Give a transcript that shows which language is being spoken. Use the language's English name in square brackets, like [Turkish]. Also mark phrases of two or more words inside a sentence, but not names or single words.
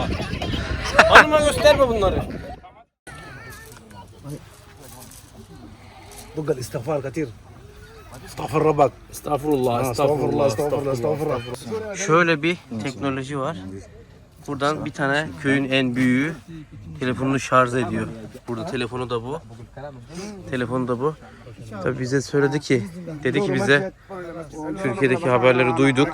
[Turkish] Hanıma gösterme bunları. [Arabic] بقى الاستغفار كثير استغفر ربك [Turkish] Estağfurullah, estağfurullah. Şöyle bir teknoloji var. Buradan bir tane köyün en büyüğü telefonunu şarj ediyor. Burada telefonu da bu. Telefonu da bu. Tabii bize söyledi ki, dedi ki bize Türkiye'deki haberleri duyduk.